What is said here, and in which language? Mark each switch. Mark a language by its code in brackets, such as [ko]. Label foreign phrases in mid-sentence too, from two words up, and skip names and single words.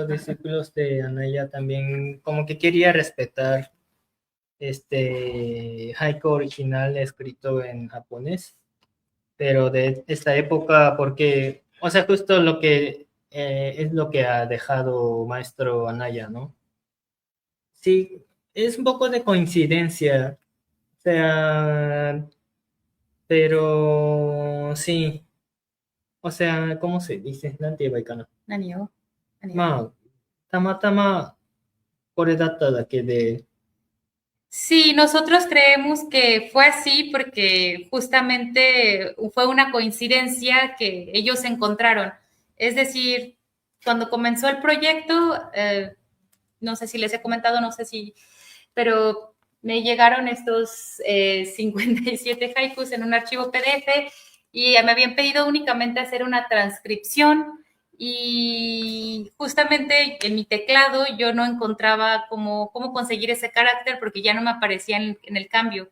[es] los discípulos de Anaya también como que quería respetar haiku original escrito en japonés, pero de esta época porque, o sea, justo lo que es lo que ha dejado maestro Anaya, ¿no? Sí, es un poco de coincidencia, o sea, pero sí, o sea, ¿cómo se dice? [ja] なんて言えばいいかな。何をまあ、たまたまこれだっただけで、 [es] Sí, nosotros creemos que fue así porque justamente fue una coincidencia que ellos encontraron. Es decir, cuando comenzó el proyecto, no sé si les he comentado, no sé si, pero me llegaron estos 57 haikus en un archivo PDF y me habían pedido únicamente hacer una transcripción y justamente en mi teclado yo no encontraba cómo conseguir ese carácter porque ya no me aparecía en el cambio.